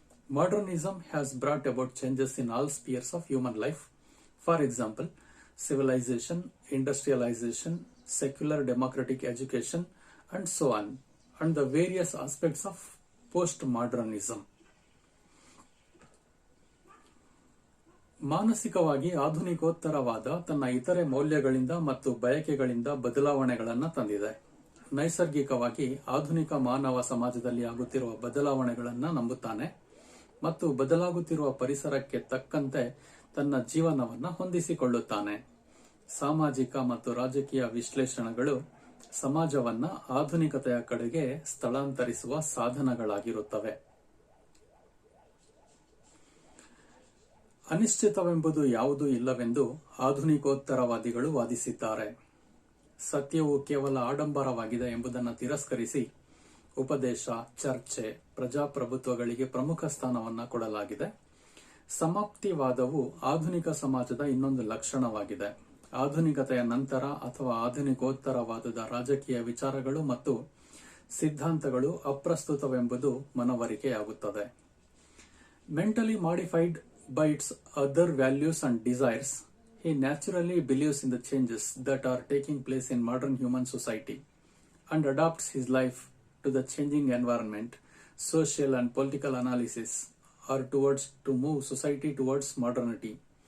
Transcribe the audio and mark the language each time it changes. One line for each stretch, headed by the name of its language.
English: Modernism has brought about changes in all spheres of human life. For example, civilization, industrialization, secular democratic education, and so on, and the various aspects of postmodernism.
Kannada: ಮಾನಸಿಕವಾಗಿ ಆಧುನಿಕೋತ್ತರವಾದ ತನ್ನ ಇತರೆ ಮೌಲ್ಯಗಳಿಂದ ಮತ್ತು ಬಯಕೆಗಳಿಂದ ಬದಲಾವಣೆಗಳನ್ನು ತಂದಿದೆ. ನೈಸರ್ಗಿಕವಾಗಿ ಆಧುನಿಕ ಮಾನವ ಸಮಾಜದಲ್ಲಿ ಆಗುತ್ತಿರುವ ಬದಲಾವಣೆಗಳನ್ನು ನಂಬುತ್ತಾನೆ ಮತ್ತು ಬದಲಾಗುತ್ತಿರುವ ಪರಿಸರಕ್ಕೆ ತಕ್ಕಂತೆ ತನ್ನ ಜೀವನವನ್ನು ಹೊಂದಿಸಿಕೊಳ್ಳುತ್ತಾನೆ. ಸಾಮಾಜಿಕ ಮತ್ತು ರಾಜಕೀಯ ವಿಶ್ಲೇಷಣೆಗಳು ಸಮಾಜವನ್ನ ಆಧುನಿಕತೆಯ ಕಡೆಗೆ ಸ್ಥಳಾಂತರಿಸುವ ಸಾಧನಗಳಾಗಿರುತ್ತವೆ. ಅನಿಶ್ಚಿತವೆಂಬುದು ಯಾವುದೂ ಇಲ್ಲವೆಂದು ಆಧುನಿಕೋತ್ತರವಾದಿಗಳು ವಾದಿಸಿದ್ದಾರೆ. ಸತ್ಯವು ಕೇವಲ ಆಡಂಬರವಾಗಿದೆ ಎಂಬುದನ್ನು ತಿರಸ್ಕರಿಸಿ ಉಪದೇಶ, ಚರ್ಚೆ, ಪ್ರಜಾಪ್ರಭುತ್ವಗಳಿಗೆ ಪ್ರಮುಖ ಸ್ಥಾನವನ್ನು ಕೊಡಲಾಗಿದೆ. ಸಮಾಪ್ತಿವಾದವು ಆಧುನಿಕ ಸಮಾಜದ ಇನ್ನೊಂದು ಲಕ್ಷಣವಾಗಿದೆ. ಆಧುನಿಕತೆಯ ನಂತರ ಅಥವಾ ಆಧುನಿಕೋತ್ತರವಾದದ ರಾಜಕೀಯ ವಿಚಾರಗಳು ಮತ್ತು ಸಿದ್ಧಾಂತಗಳು ಅಪ್ರಸ್ತುತವೆಂಬುದು ಮನವರಿಕೆಯಾಗುತ್ತದೆ.
English: Mentally modified by its other values and desires, he naturally believes in the changes that are taking place in modern human society and adapts his life to the changing environment. Social and political analysis are to move society towards modernity.